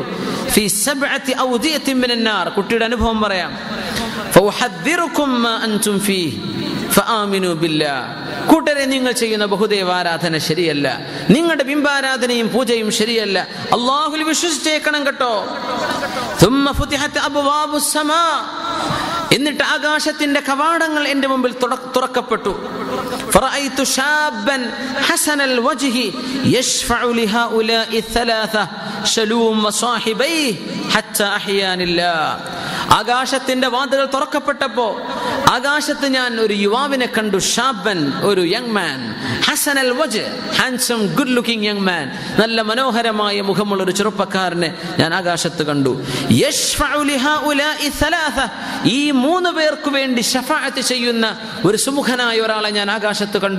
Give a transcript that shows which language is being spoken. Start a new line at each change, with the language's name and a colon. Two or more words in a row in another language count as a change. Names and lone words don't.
Arabic: في 7 أودية من النار,
Malayalam: കുട്ടിയുടെ അനുഭവം പറയാം.
Arabic: فأحذركم ما أنتم فيه فآمنوا بالله,
Malayalam: കൂട്ടരെ നിങ്ങൾ ചെയ്യുന്ന ബഹുദൈവാരാധന ശരിയല്ല, നിങ്ങളുടെ ബിംബാരാധനയും പൂജയും ശരിയല്ല, അല്ലാഹുവിൽ വിശ്വസിച്ചേക്കണം കേട്ടോ.
Arabic: ثم فتحت أبواب السماء,
Malayalam: എന്നിട്ട് ആകാശത്തിന്റെ കവാടങ്ങൾ എൻ്റെ മുമ്പിൽ തുറക്കപ്പെട്ടു.
Arabic: فرأيت شابا حسن الوجه يشفع لهؤلاء الثلاثة شلوم وصاحبيه حتى أحياني الله.
Malayalam: ആകാശത്തിന്റെ വാതിലുകൾ തുറക്കപ്പെട്ടപ്പോ ആകാശത്ത് ഞാൻ ഒരു യുവാവിനെ കണ്ടു. ഷാബൻ, ഒരു
English: young man.
Arabic: حسن الوجه,
English: handsome good looking young man,
Malayalam: നല്ല മനോഹരമായ മുഖമുള്ള ഒരു ചെറുപ്പക്കാരനെ ഞാൻ ആകാശത്ത് കണ്ടു.
Arabic: يشفع لهؤلاء الثلاثة,
Malayalam: ഈ 3 പേർക്ക് വേണ്ടി ശഫാഅത്ത് ചെയ്യുന്ന ഒരു സുമുഖനായ ഒരാളെ ഞാൻ ആകാശത്ത് കണ്ടു.